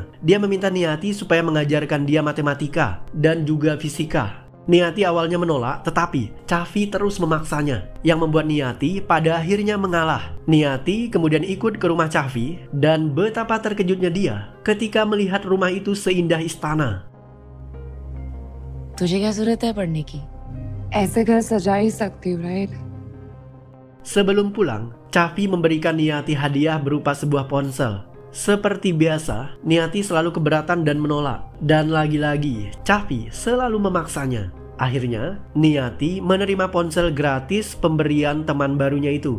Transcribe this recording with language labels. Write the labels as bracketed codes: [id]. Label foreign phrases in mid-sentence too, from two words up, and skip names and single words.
[id] Dia meminta Niati supaya mengajarkan dia matematika dan juga fisika. Niati awalnya menolak, tetapi Cavi terus memaksanya, yang membuat Niati pada akhirnya mengalah. Niati kemudian ikut ke rumah Cavi, dan betapa terkejutnya dia ketika melihat rumah itu seindah istana. [hi] तुझे क्या जरूरत है पढ़ने की? ऐसे घर सजा ही सकती हूँ, right? [id] Sebelum pulang, Cavi memberikan Niati hadiah berupa sebuah ponsel. Seperti biasa, Niati selalu keberatan dan menolak. Dan lagi-lagi, Cavi selalu memaksanya. Akhirnya, Niati menerima ponsel gratis pemberian teman barunya itu.